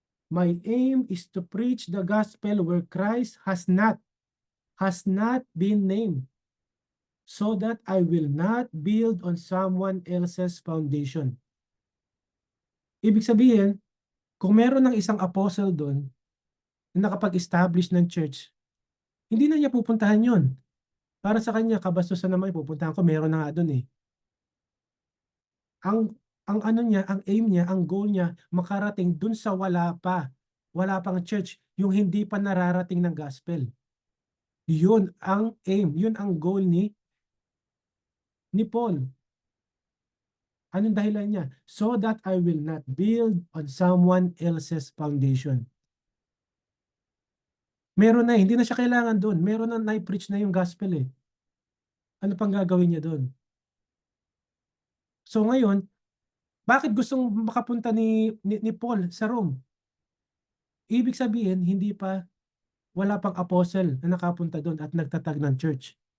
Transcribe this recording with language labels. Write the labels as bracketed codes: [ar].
[en] My aim is to preach the gospel where Christ has not been named, so that I will not build on someone else's foundation. [tl] Ibig sabihin, kung meron ng isang apostle doon na nakapag-establish ng church, hindi na niya pupuntahan yon. Para sa kanya, kabastusan naman pupuntahan ko, meron na nga doon eh. Ang ano niya, ang aim niya, ang goal niya, makarating doon sa wala pang church, yung hindi pa nararating ng gospel. Yun ang aim, yun ang goal ni Paul. Anong dahilan niya? [en] So that I will not build on someone else's foundation. [tl] Meron na, hindi na siya kailangan doon. Meron na na-preach na yung gospel eh. Ano pang gagawin niya doon? So ngayon, bakit gustong makapunta ni Paul sa Rome? Ibig sabihin, wala pang apostle na nakapunta doon at nagtatag ng church.